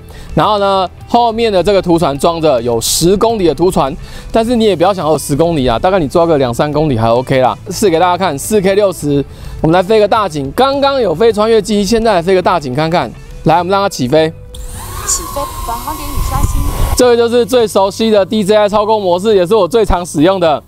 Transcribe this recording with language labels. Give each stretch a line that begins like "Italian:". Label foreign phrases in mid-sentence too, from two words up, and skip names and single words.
Chinese: 然後呢，後面的這個圖傳裝着有10公里的圖傳，但是你也不要想有10公里啊，大概你抓個2、3公里還 OK 啦。試給大家看 4K60， 我們來飛個大景。剛剛有飛穿越機，現在來飛個大景看看。來，我們讓它起飛。起飛，返航點已刷新。這個就是最熟悉的 DJI 操控模式，也是我最常使用的。